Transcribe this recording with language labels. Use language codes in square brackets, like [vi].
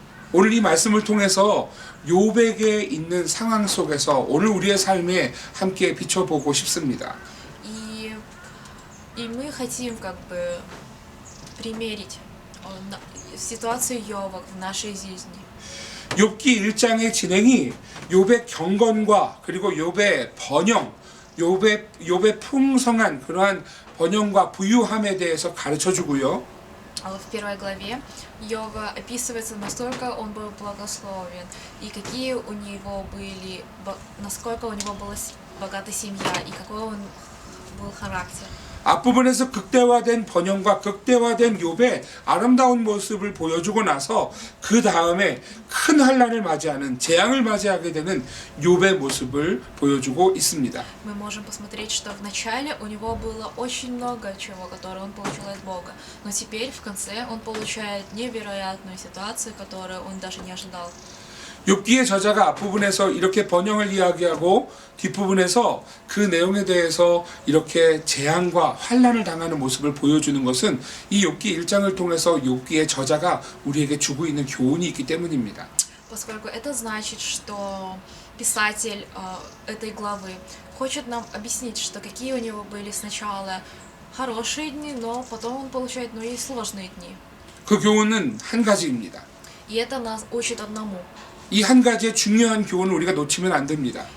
[ko] 오늘 이 말씀을 통해서 욥에게 있는 상황 속에서 오늘 우리의 삶에 함께 비춰보고 싶습니다. [ru] И И мы хотим как бы примерить ситуацию Йова в нашей жизни. [ko] 욥기 1장의 진행이 욥의 경건과 그리고 욥의 번영, 욥의 풍성한 그러한 번영과 부유함에 대해서 가르쳐 주고요. [ru] В первой главе Йова описывается, настолько он был благословен, и какие у него были, насколько у него была богатая семья, и какой он был характер. [ko] 앞부분에서 극대화된 번영과 극대화된 욥의 아름다운 모습을 보여주고 나서 그 다음에 큰 환난을 맞이하는 재앙을 맞이하게 되는 욥의 모습을 보여주고 있습니다. [ru] Мы можем посмотреть, что вначале у него было очень много чего, которое он получил от Бога, но теперь в конце он получает невероятную ситуацию, которую он даже не ожидал. [ko] 욥기의 저자가 앞부분에서 이렇게 번영을 이야기하고 뒷부분에서 그 내용에 대해서 이렇게 재앙과 환난을 당하는 모습을 보여주는 것은 이 욥기 1장을 통해서 욥기의 저자가 우리에게 주고 있는 교훈이 있기 때문입니다. [ru] Поскольку это значит, что писатель этой главы хочет нам объяснить, что какие у него были сначала хорошие дни, но потом он получает, и сложные дни. [ko] 그 교훈은 한 가지입니다. [ru] И это нас учит одному. [ko] 이 한 가지의 중요한 교훈을 우리가 놓치면 안 됩니다.